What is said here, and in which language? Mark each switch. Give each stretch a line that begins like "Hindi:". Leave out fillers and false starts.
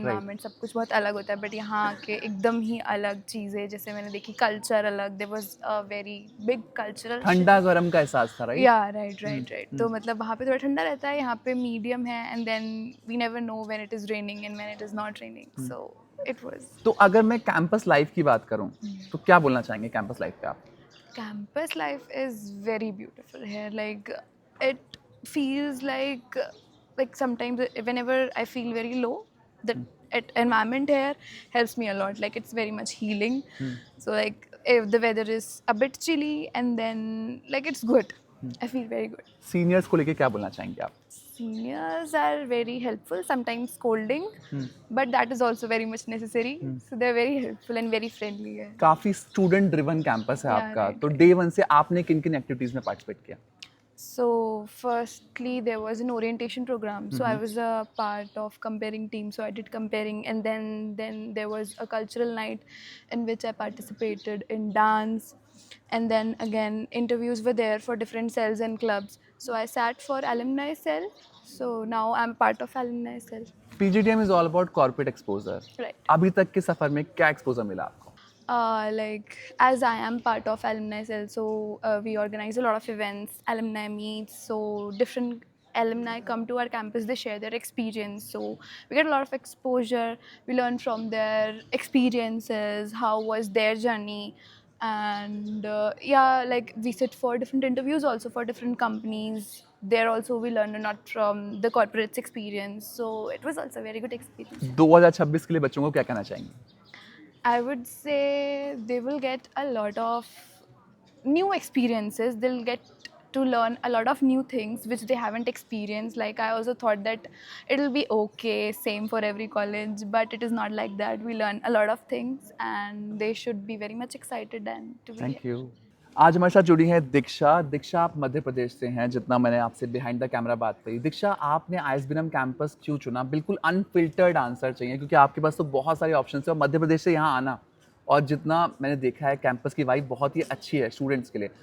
Hindi: Environment सब कुछ बहुत अलग होता है, बट यहाँ के एकदम ही अलग चीज़ें जैसे मैंने देखी, कल्चर अलग,
English: there was a very big cultural
Hindi: ठंडा गर्म का एहसास था, राइट? या राइट राइट राइट। तो मतलब वहाँ पे थोड़ा ठंडा रहता है, यहाँ पे मीडियम है,
English: And then we never know when it is raining and when it is not raining, so it was.
Hindi: तो अगर मैं कैंपस लाइफ की बात करूं, तो क्या बोलना चाहेंगे कैंपस लाइफ पे आप?
English: Campus life is very beautiful here. Like it feels like sometimes whenever I feel very low, the environment here helps me a lot. Like it's very much healing. So like if the weather is a bit chilly and then like it's good, I feel very good.
Hindi: Seniors को लेके क्या बोलना चाहेंगे आप?
English: Seniors are very helpful, sometimes scolding, but that is also very much necessary. So they're very helpful and very friendly. Yeah.
Hindi: काफ़ी student driven campus है
English: Yeah,
Hindi: आपका,
English: right,
Hindi: तो डे वन से आपने किन किन एक्टिविटीज़ में पार्टिसिपेट किया?
English: So firstly there was an orientation program, so I was a part of comparing team, so I did comparing, and then there was a cultural night in which I participated in dance, and then again interviews were there for different cells and clubs, so I sat for alumni cell, so now I'm part of alumni cell. PGDM is all about corporate exposure. Right.
Hindi: अभी तक के सफ़र में क्या exposure मिला आपको?
English: Like as I am part of alumni cell, so we organize a lot of events, alumni meets, so different alumni come to our campus, they share their experience, so we get a lot of exposure, we learn from their experiences, how was their journey, and yeah, like we sit for different interviews also for different companies. There also we learn a lot from the corporate's experience, so it was also a very good experience. 2026 के लिए बच्चों को क्या कहना चाहेंगे? I would say they will get a lot of new experiences. They'll get to learn a lot of new things which they haven't experienced. Like I also thought that it'll be okay, same for every college, but it is not like that. We learn a lot of things and they should be very much excited and to be thank here. You.
Hindi: आज हमारे साथ जुड़ी हैं दीक्षा। दीक्षा, आप मध्य प्रदेश से हैं, जितना मैंने आपसे
English: behind the camera
Hindi: बात करी। दीक्षा, आपने आईएसबीएम कैंपस क्यों चुना? बिल्कुल अनफिल्टर्ड आंसर चाहिए, क्योंकि आपके पास तो बहुत सारे ऑप्शन है और मध्य प्रदेश से यहाँ आना, और जितना मैंने देखा है कैंपस की वाइब बहुत ही अच्छी है स्टूडेंट्स के लिए।